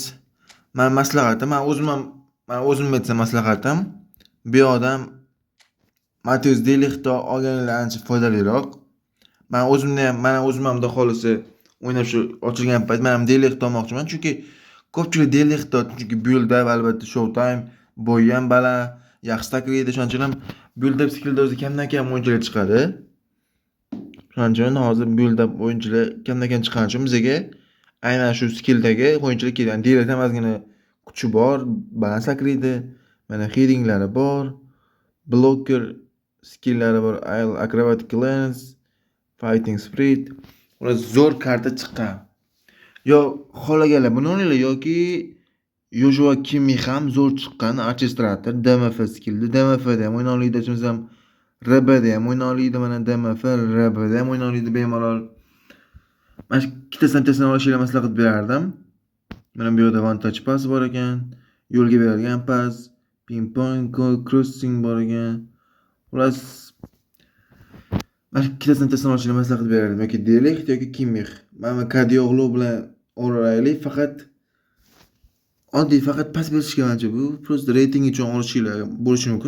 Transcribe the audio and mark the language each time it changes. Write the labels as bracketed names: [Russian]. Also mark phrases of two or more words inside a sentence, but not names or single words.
[Uzbek] Men maslahatim, men o'zim aytsam maslahatim, bu odam Mateus De Ligt'ni olganlar ancha foydaliroq. Men o'zim ham xudo xolisa o'ynab shu ochilgan payt men ham De Ligt olmoqchiman, chunki ko'pchilik De Ligt chunki build-up albatta showtime, bo'yi ham baland, yaxshi takriydi, shuning uchun ham [English] build-up skillda [Uzbek] o'zi kamdan kam o'yinchilar chiqadi. Shuning uchun hozir build-up o'yinchilar kamdan kam chiqqani uchun bizga aynan shu skilldagi o'yinchilar kerak. De Ligt ham ozgina kuchi bor, baland sakriydi. Mana headinglari bor, blocker skillari bor, [English] acrobatic lens, fighting spirit. [Uzbek] Ular zo'r karta chiqqan. Yo xohlaganlar buni o'ynaylar yoki Joshua Kimmich ham zo'r chiqqan, [English] orchestrator, DMF skillda. [Uzbek] DMF da ham o'yna oladi, desam RB da ham o'yna oladi, mana DMF, RB da ham o'yna oladi bemalol. Mana shu ikkitasidan olishinglarni maslahat berardim. Mana bu yerda [English] one touch pass [Uzbek] bor ekan, yo'lga berilgan pas, [English] ping pong, crossing [Uzbek] bor ekan. Ular mana ikkitasidan olishinglarni maslahat berardim, yoki De Ligt yoki Kimmich. Mana Kadioglu bilan o'raylik, faqat pas berishga ancha bu просто reyting uchun olishinglar bo'lishi mumkin.